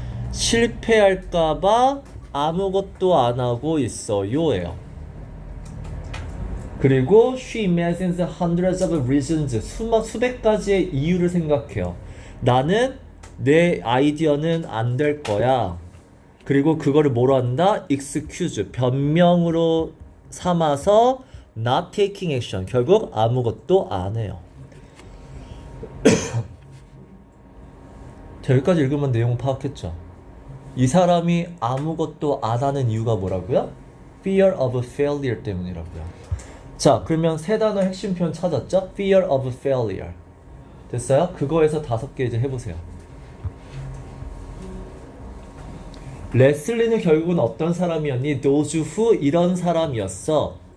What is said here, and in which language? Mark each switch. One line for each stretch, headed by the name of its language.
Korean: 실패할까봐 아무것도 안 하고 있어요예요. 그리고
English: she imagines hundreds of reasons.
Korean: 수백 가지의 이유를 생각해요. 나는 내 아이디어는 안 될 거야. 그리고 그거를 뭐로 한다? excuse, 변명으로 삼아서
English: not taking action.
Korean: 결국 아무것도 안 해요. 자, 여기까지 읽으면 내용 파악했죠? 이 사람이 아무것도 안 하는 이유가 뭐라고요?
English: Fear of failure
Korean: 때문이라고요. 자, 그러면 세 단어 핵심 표현 찾았죠?
English: Fear of failure.
Korean: 됐어요? 그거에서 5개 이제 해보세요. 레슬리는 결국은 어떤 사람이었니?
English: Those who
Korean: 이런 사람이었어.